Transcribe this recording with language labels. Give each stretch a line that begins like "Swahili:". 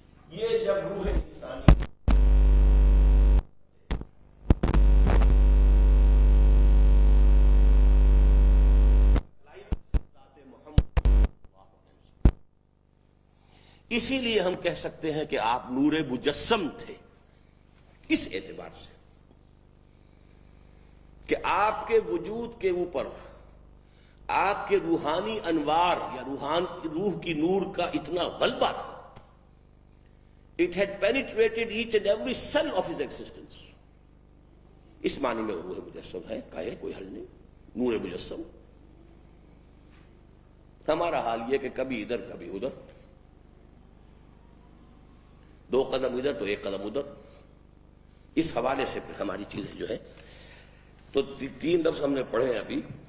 Urdu: یہ جب روح انسانی اسی لیے ہم کہہ سکتے ہیں کہ آپ نور مجسم تھے، اس اعتبار سے کہ آپ کے وجود کے اوپر آپ کے روحانی انوار یا روح کی نور کا اتنا غلبہ تھا.
English: It had penetrated each and every cell of his existence.
Urdu: اس معنی میں روح مجسم ہے، کہے کوئی حل نہیں. نور مجسم. ہمارا حال یہ کہ کبھی ادھر کبھی ادھر، دو قدم ادھر تو ایک قدم ادھر. اس حوالے سے پھر ہماری چیزیں جو ہے تو 3 لفظ ہم نے پڑھے ابھی.